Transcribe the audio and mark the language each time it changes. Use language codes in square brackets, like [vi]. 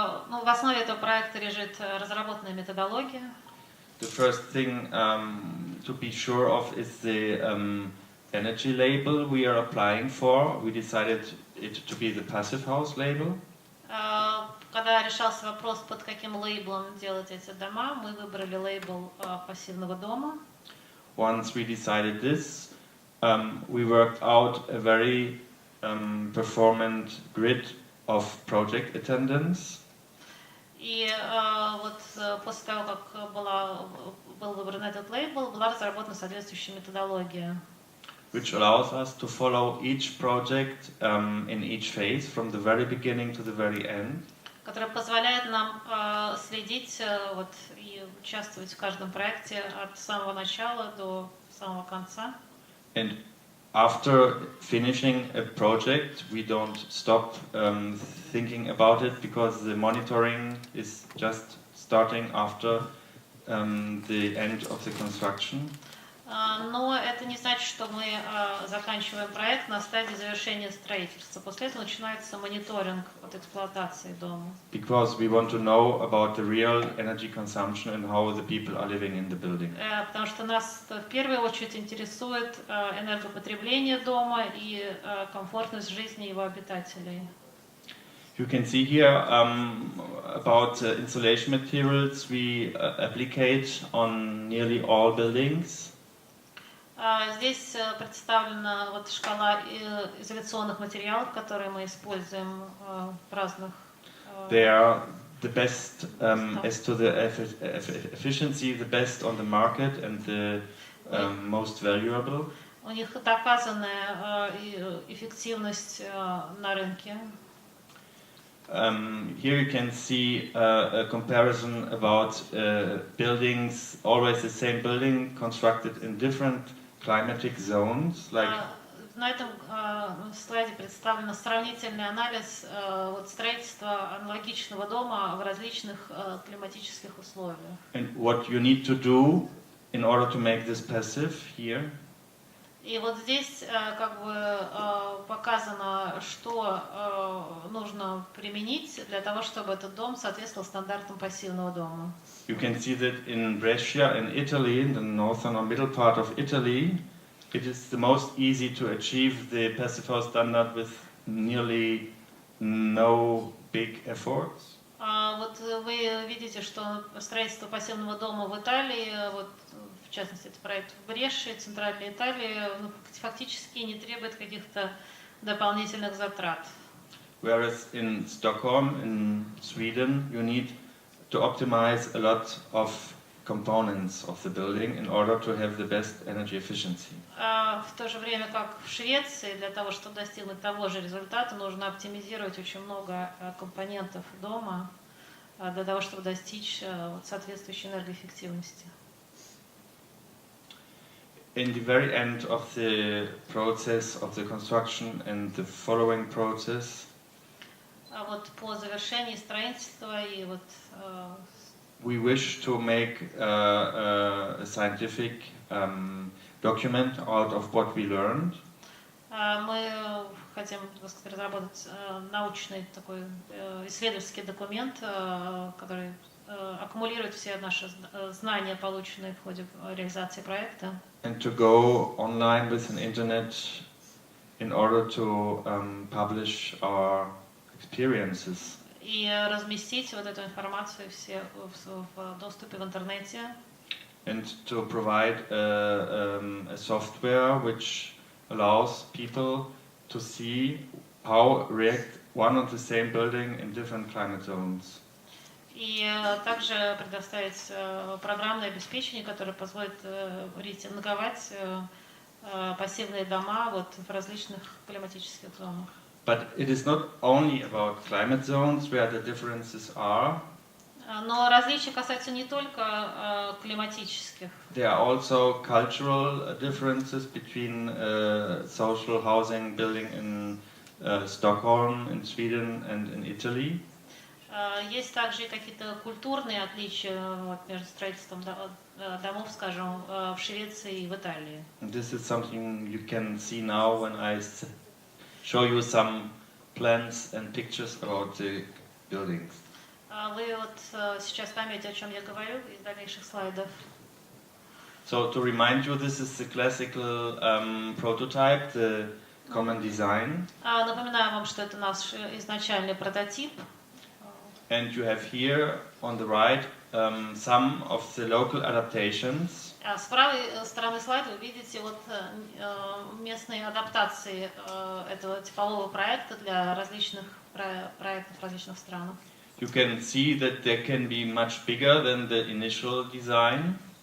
[ru] Ну, в основе этого проекта лежит разработанная методология. [en] The first thing to be sure of is the energy label we are applying for. We decided it to be the passive house label. [ru] Когда решался вопрос, под каким лейблом делать эти дома, мы выбрали лейбл пассивного дома. [en] Once we decided this, we worked out a very performant grid of project attendance. [ru] И вот после того, как был выбран этот лейбл, была разработана соответствующая методология. [en] Which allows us to follow each project in each phase, from the very beginning to the very end. [ru] Которая позволяет нам следить вот, и участвовать в каждом проекте от самого начала до самого конца. [en] And after finishing a project, we don't stop thinking about it, because the monitoring is just starting after the end of the construction. [ru] Но это не значит, что мы заканчиваем проект на стадии завершения строительства. После этого начинается мониторинг от эксплуатации дома. [en] Because we want to know about the real energy consumption and how the people are living in the building. [ru] Потому что нас в первую очередь интересует энергопотребление дома и комфортность жизни его обитателей. [en] You can see here about insulation materials we applicate on nearly all buildings. [ru] Здесь представлена вот шкала изоляционных материалов, которые мы используем в разных. [en] They are the best as to the efficiency, the best on the market and the most valuable. [ru] У них доказанная эффективность на рынке. [en] Here you can see a comparison about buildings, always the same building, constructed in different climatic zones. Like [ru] на этом слайде представлен сравнительный анализ вот, строительства аналогичного дома в различных климатических условиях. [en] And what you need to do in order to make this passive here. [ru] И вот здесь как бы показано, что нужно применить для того, чтобы этот дом соответствовал стандартам пассивного дома. [en] You can see that in Brescia, in Italy, in the northern or middle part of Italy, it is the most easy to achieve the passive house standard with nearly no big efforts. [ru] Вот вы видите, что строительство пассивного дома в Италии, вот, в частности, это проект в Бреши, центральной Италии, ну, фактически не требует каких-то дополнительных затрат. [en] Whereas in Stockholm, in Sweden, you need to optimize a lot of components of the building in order to have the best energy efficiency. [ru] В то же время, как в Швеции, для того, чтобы достигнуть того же результата, нужно оптимизировать очень много компонентов дома для того, чтобы достичь соответствующей энергоэффективности. [en] In the very end of the process of the construction and the following process, [ru] вот по завершении строительства и вот [en] we wish to make a scientific document out of what we learned. [ru] Мы хотим, так сказать, разработать научный такой исследовательский документ, который аккумулирует все наши знания, полученные в ходе реализации проекта. [en] And to go online with an internet in order to publish our experiences. [ru] И разместить вот эту информацию все в доступе в интернете. [en] And to provide a software which allows people to see how react one and the same building in different climate zones. [ru] И также предоставить программное обеспечение, которое позволит рейтинговать пассивные дома вот в различных климатических зонах. [en] But it is not only about climate zones where the differences are. [ru] Но различия касаются не только климатических. [en] There are also cultural differences between social housing building in Stockholm, in Sweden, and in Italy. [ru] Есть также и какие-то культурные отличия вот, между строительством домов, скажем, в Швеции и в Италии. [en] This is something you can see now when I show you some plans and pictures about the buildings. [ru] Вы вот сейчас поймете, о чем я говорю из дальнейших слайдов. [en] So to remind you, this is the classical prototype, the common design. [ru] Напоминаю вам, что это наш изначальный прототип. [en] And you have here on the right some of the local adaptations. [ru] С правой стороны слайда вы видите вот местные адаптации этого типового проекта для различных проектов в различных странах. [en] You can see that they can be much bigger than the initial design.